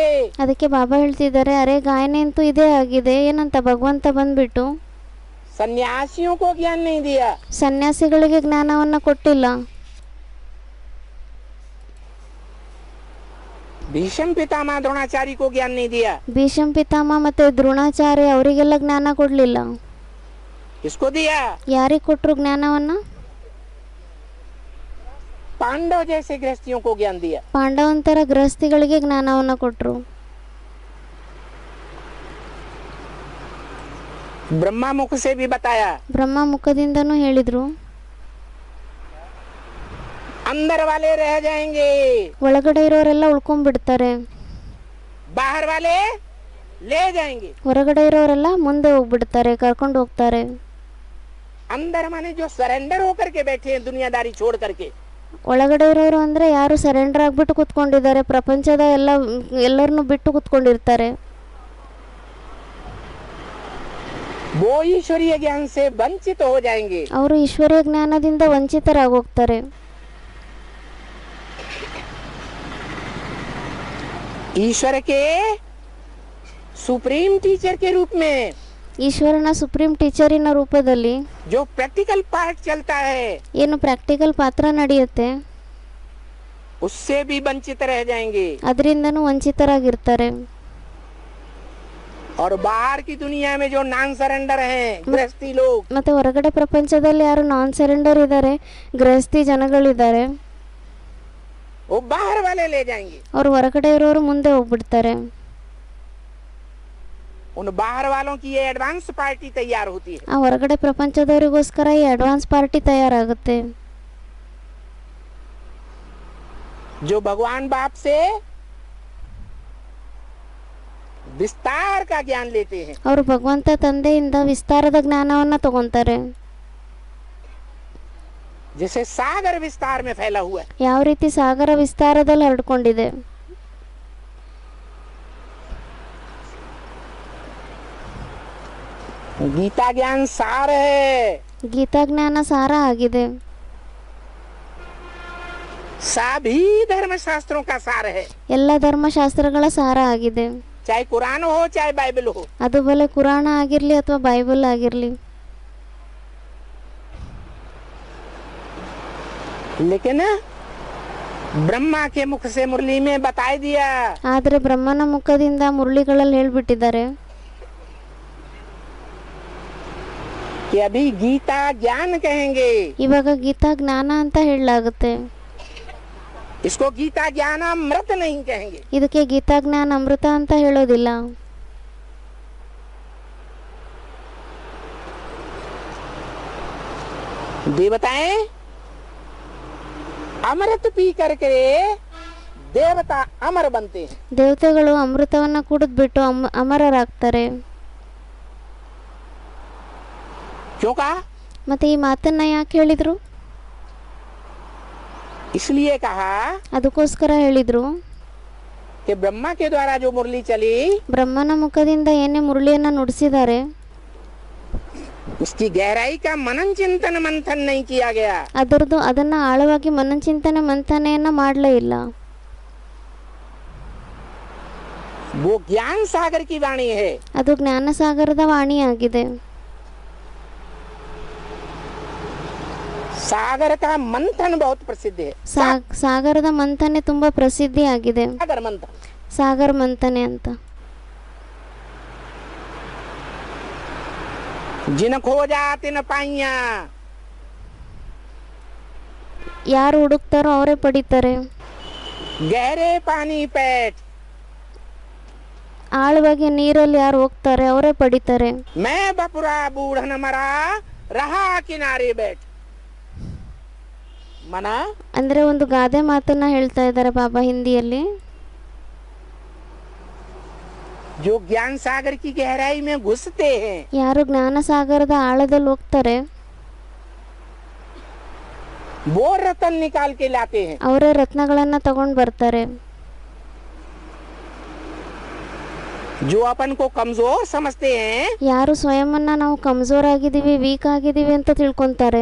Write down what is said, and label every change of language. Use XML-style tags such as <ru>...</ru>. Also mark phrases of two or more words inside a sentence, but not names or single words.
<kn>ಅದಕ್ಕೆ ಬಾಬಾ ಹೇಳ್ತಿದ್ದಾರೆ, ಅರೆ ಗಾಯನೆ ಅಂತೂ ಇದೇ ಆಗಿದೆ. ಏನಂತ ಭಗವಂತ ಬಂದ್ಬಿಟ್ಟು</kn> <hi>सन्यासियों को ज्ञान नहीं दिया,</hi> <kn>ಸನ್ಯಾಸಿಗಳಿಗೆ ಜ್ಞಾನವನ್ನ ಕೊಟ್ಟಿಲ್ಲ.</kn> <hi>भीष्म पितामह द्रोणाचार्य को ज्ञान नहीं दिया।</hi> <kn>ಭೀಷ್ಮ ಪಿತಾಮಹ ಮತ್ತೆ ದ್ರೋಣಾಚಾರ್ಯ ಅವರಿಗೆಲ್ಲ ಜ್ಞಾನ ಕೊಡ್ಲಿಲ್ಲ.</kn> <hi>किसको दिया?</hi> <kn>ಯಾರಿಗೆ ಕೊಟ್ರು ಜ್ಞಾನವನ್ನ?</kn> <hi>पांडव जैसे गृहस्थियों को ज्ञान दिया।</hi> <kn>ಪಾಂಡವಂತರ ಗೃಹಸ್ಥಿಗಳಿಗೆ ಜ್ಞಾನವನ್ನ ಕೊಟ್ರು.</kn> <hi>ब्रह्मा मुख से भी बताया,</hi> <kn>ಬ್ರಹ್ಮ ಮುಖದಿಂದನೂ ಹೇಳಿದ್ರು,</kn> <hi>अंदर वाले रह जाएंगे,</hi> <kn>ಒಳಗಡೆ ಇರೋರೆಲ್ಲ ಉಳ್ಕೊಂಡ್ಬಿಡ್ತಾರೆ,</kn> <hi>बाहर वाले ले जाएंगे।</hi> <kn>ಹೊರಗಡೆ ಇರೋರೆಲ್ಲ ಮುಂದೆ ಹೋಗ್ಬಿಡ್ತಾರೆ, ಕರ್ಕೊಂಡು ಹೋಗ್ತಾರೆ.</kn> <hi>अंदर माने जो सरेंडर होकर के बैठे हैं दुनियादारी छोड़ करके,</hi> <kn>ಒಳಗಡೆ ಇರೋರು ಅಂದ್ರೆ ಯಾರು ಸರೆಂಡರ್ ಆಗ್ಬಿಟ್ಟು ಕುತ್ಕೊಂಡಿದ್ದಾರೆ, ಪ್ರಪಂಚದ ಎಲ್ಲರನ್ನು ಬಿಟ್ಟು ಕುತ್ಕೊಂಡಿರ್ತಾರೆ.</kn> <hi>वो ईश्वरीय ज्ञान से वंचित हो जाएंगे।</hi> <kn>ಅವರು ಈಶ್ವರೀಯ ಜ್ಞಾನದಿಂದ ವಂಚಿತರಾಗೋಗ್ತಾರೆ.</kn> <hi>ईश्वर के</hi> <en>supreme teacher</en> <hi>के रूप में</hi> <kn>ಈಶ್ವರನ</kn> <en>supreme teacher's</en> <kn>ರೂಪದಲ್ಲಿ</kn> <hi>जो</hi> <en>practical part</en> <hi>चलता है,</hi> <kn>ಏನು ಪ್ರಾಕ್ಟಿಕಲ್ ಪಾತ್ರ ನಡೆಯುತ್ತೆ</kn> <hi>उससे भी वंचित रह जाएंगे।</hi> <kn>ಅದರಿಂದನೂ ವಂಚಿತರಾಗಿರ್ತಾರೆ.</kn> <hi>और बाहर की दुनिया में जो</hi> <en>non surrender</en> <hi>हैं गृहस्थी लोग,</hi> <kn>ಮತ್ತೆ ಹೊರಗಡೆ ಪ್ರಪಂಚದಲ್ಲಿ ಯಾರು</kn> <en>non surrender</en> <kn>ಇದ್ದಾರೆ, ಗೃಹಸ್ಥಿ ಜನಗಳಿದ್ದಾರೆ,</kn> <hi>वो बाहर वाले ले जाएंगे।</hi> <kn>ಅವ್ರು ಹೊರಗಡೆ ಇರೋರು ಮುಂದೆ ಹೋಗ್ಬಿಡ್ತಾರೆ.</kn> <hi>उन बाहर वालों की ये</hi> <en>advance party</en> <hi>तैयार होती है।</hi> <kn>ಆ ಹೊರಗಡೆ ಪ್ರಪಂಚದವರಿಗೋಸ್ಕರ ಈ</kn> <en>advance party</en> <kn>ತಯಾರಾಗುತ್ತೆ.</kn> <hi>जो भगवान बाप से विस्तार का ज्ञान लेते हैं।</hi> <kn>ಅವರು ಭಗವಂತ ತಂದೆಯಿಂದ ವಿಸ್ತಾರದ ಜ್ಞಾನವನ್ನ ತಗೊಂತಾರೆ.</kn> <hi>जैसे सागर विस्तार में फैला हुआ है।</hi> <kn>ಯಾವ ರೀತಿ ಸಾಗರ ವಿಸ್ತಾರದಲ್ಲಿ ಹರಡ್ಕೊಂಡಿದೆ.</kn> <hi>गीता ज्ञान सार है,</hi> <kn>ಗೀತಾ ಜ್ಞಾನ ಸಾರ ಆಗಿದೆ.</kn> <hi>सभी धर्म शास्त्रों का सार है,</hi> <kn>ಎಲ್ಲ ಧರ್ಮಶಾಸ್ತ್ರಗಳ ಸಾರ ಆಗಿದೆ.</kn> <hi>चाहे कुरान हो चाहे बाइबल हो।</hi> <kn>ಅದು ಬಲೆ ಕುರಾಣ ಆಗಿರಲಿ ಅಥವಾ ಬೈಬಲ್ ಆಗಿರಲಿ.</kn> <hi>लेकिन ब्रह्मा के मुख से मुरली में बता दिया</hi> <kn>ಆದರೆ ಬ್ರಹ್ಮನ ಮುಖದಿಂದ ಮುರಳಿಗಳಲ್ಲಿ ಹೇಳ್ಬಿಟ್ಟಿದ್ದಾರೆ</kn> <hi>कि अभी गीता ज्ञान कहेंगे,</hi> <kn>ಇವಾಗ ಗೀತಾ ಜ್ಞಾನ ಅಂತ ಹೇಳಲಾಗುತ್ತೆ.</kn> <hi>इसको गीता ज्ञान अमृत नहीं कहेंगे।</hi> <kn>ಇದಕ್ಕೆ ಗೀತಾ ಜ್ಞಾನ ಅಮೃತ ಅಂತ ಹೇಳೋದಿಲ್ಲ.</kn> <hi>देवताएं अमृत पी करके देवता अमर बनते हैं।</hi> <kn>ದೇವತೆಗಳು ಅಮೃತವನ್ನ ಕುಡಿದ್ಬಿಟ್ಟು ಅಮರರಾಗ್ತಾರೆ.</kn> <hi>क्यों कहा?</hi> <kn>ಮತ್ತೆ ಈ ಮಾತನ್ನ ಯಾಕೆ ಹೇಳಿದ್ರು?</kn> <hi>इसलिए कहा</hi> <kn>ಅದಕ್ಕೋಸ್ಕರ ಹೇಳಿದ್ರು</kn> <hi>कि ब्रह्मा के द्वारा जो मुरली चली</hi> <kn>ಬ್ರಹ್ಮನ ಮುಖದಿಂದ ಏನೇ ಮುರಳಿಯನ್ನ ನುಡಿಸಿದ್ದಾರೆ</kn> <hi>उसकी गहराई का मनन चिंतन मंथन नहीं किया गया।</hi> <kn>ಅದನ್ನ ಆಳವಾಗಿ ಮನಚಿಂತನೆ ಮಂಥನೆಯನ್ನ ಮಾಡಲೇ ಇಲ್ಲ.</kn> <hi>वो ज्ञान सागर की वाणी है।</hi> <kn>ಅದು ಜ್ಞಾನ ಸಾಗರದ ವಾಣಿಯಾಗಿದೆ.</kn> <hi>सागर का मंथन बहुत प्रसिद्ध है।</hi> <kn>ಸಾಗರದ ಮಂಥನೆ ತುಂಬಾ ಪ್ರಸಿದ್ಧಿ ಆಗಿದೆ.</kn> <hi>सागर मंथन,</hi> <kn>ಸಾಗರ ಮಂಥನೆ ಅಂತ.</kn> <hi>जिन खोजा तिन पाइया,</hi> <kn>ಯಾರು ಹುಡುಕ್ತಾರೋ ಅವರೇ ಪಡಿತಾರೆ.</kn> <hi>गहरे पानी पैठ,</hi> <kn>ಆಳವಾಗಿ ನೀರಲ್ಲಿ ಯಾರು ಹೋಗ್ತಾರೆ ಅವರೇ ಪಡಿತಾರೆ.</kn> <hi>मैं बपुरा बूढ़न मरा रहा किनारे बैठ। मना</hi> <kn>ಅಂದ್ರೆ ಒಂದು ಗಾದೆ ಮಾತನ್ನ ಹೇಳ್ತಾ ಇದ್ದಾರೆ ಬಾಬಾ ಹಿಂದಿಯಲ್ಲಿ.</kn> <hi>जो ज्ञान सागर की गहराई में घुसते हैं,</hi> <kn>ಯಾರು ಜ್ಞಾನ ಸಾಗರದ ಆಳದಲ್ಲಿ ಹೋಗ್ತಾರೆ</kn> <hi>वो रतन निकाल के लाते हैं।</hi> <kn>ಅವರೇ ರತ್ನಗಳನ್ನ ತಗೊಂಡ್ ಬರ್ತಾರೆ.</kn> <hi>जो अपन को कमजोर समझते हैं,</hi> <kn>ಯಾರು ಸ್ವಯಂವನ್ನ ನಾವು ಕಮ್ಜೋರ್ ಆಗಿದೀವಿ, ವೀಕ್ ಆಗಿದೀವಿ ಅಂತ ತಿಳ್ಕೊಂತಾರೆ,</kn>